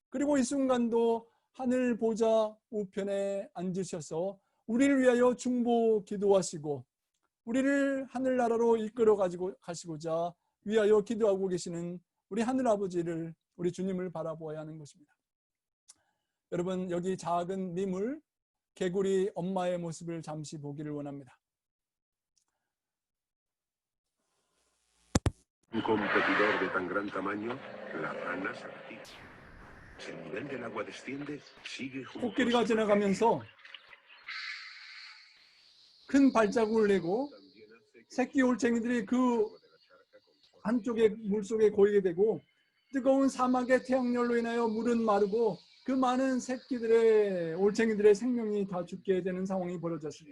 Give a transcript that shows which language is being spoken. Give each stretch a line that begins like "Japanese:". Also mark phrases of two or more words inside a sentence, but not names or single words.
Korean: 그리고 이 순간도 하늘 보좌 우편에 앉으셔서 우리를 위하여 중보 기도하시고 우리를 하늘나라로 이끌어 가시고자 위하여 기도하고 계시는 우리 하늘 아버지를, 우리 주님을 바라보아야 하는 것입니다. 여러분, 여기 작은 미물 개구리 엄마의 모습을 잠시 보기를 원합니다.
Spanish: Un competidor de tan gran tamaño, la rana se retira. Si el nivel del agua desciende, sigue junto a
Korean: 코끼리가
Spanish: su
Korean: 지나가면서 큰 발자국을 내고 새끼 올챙이들이 그 한쪽에 물속에 고이게 되고 뜨거운 사막의 태양열로 인하여 물은 마르고 그 많은 새끼들의 올챙이들의 생명이 다 죽게 되는 상황이 벌어졌습니다.